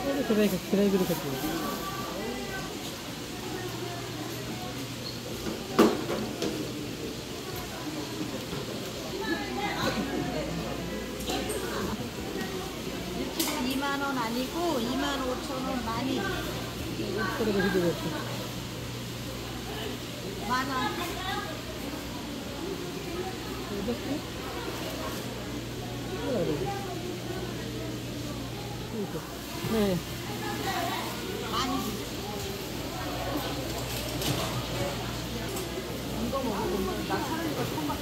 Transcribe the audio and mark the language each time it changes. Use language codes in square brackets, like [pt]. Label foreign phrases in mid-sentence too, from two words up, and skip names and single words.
[bn] ফ্রাই করে খেতে [ko] 원 아니고 25,000원 많이 [bn] করে বেশি দেবে একটু [ko] 많아. 네. 많이 이거 먹어보면 나 사는 거 처음 봤어.